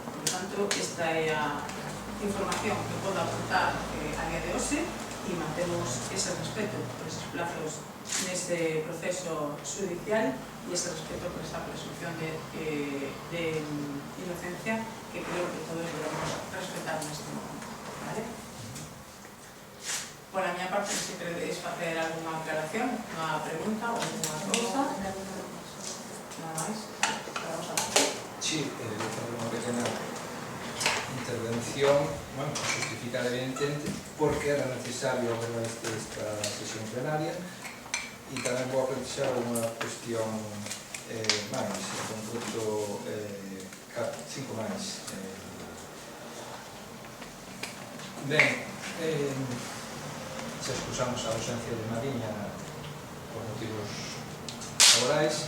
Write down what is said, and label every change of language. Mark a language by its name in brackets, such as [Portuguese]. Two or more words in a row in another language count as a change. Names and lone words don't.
[Galician] Por tanto, esta é a información que podo aportar a día de hoxe e mantemos ese respeto por [Spanish] esos plazos [Galician] nese proceso judicial e ese respeto por esta presunción de inocencia que creo que todos debemos respetar neste momento. ¿Vale? Por a miña parte, se queredes facer alguna aclaración, unha pregunta ou alguna cousa. Nada máis. [Spanish] Sí, voy a hacer una pequeña intervención, bueno, justificar evidentemente por qué era necesario abordar esta sesión plenaria y también voy a plantear una cuestión máis, en concreto 5 máis. [Galician] Ben, se excusamos a ausencia de Mariña por motivos laborais.